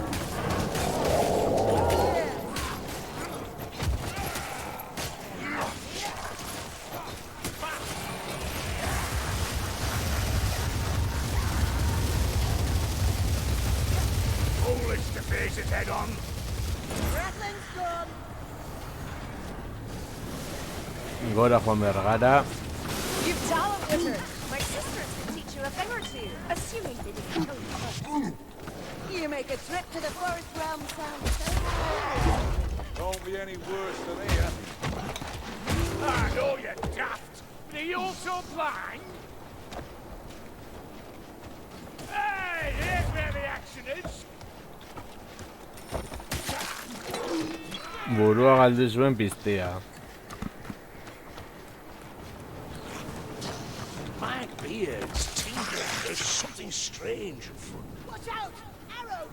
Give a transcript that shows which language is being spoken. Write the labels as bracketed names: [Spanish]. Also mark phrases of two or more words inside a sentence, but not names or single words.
[English] Foolish to face it head on. Rattling's gone. [Basque] Gora joan behar gara. [English] You've talent, wizard. My sisters can teach you a thing or two, assuming they didn't kill you. You make a trip to the forest realm sound so good. Don't be any worse than here. I know you're daft, but are you also blind? Hey, here's where the action is. [Basque] Burua galdu zuen piztea. [English] My beard's tingling. There's something strange afoot. Watch out! Arrows!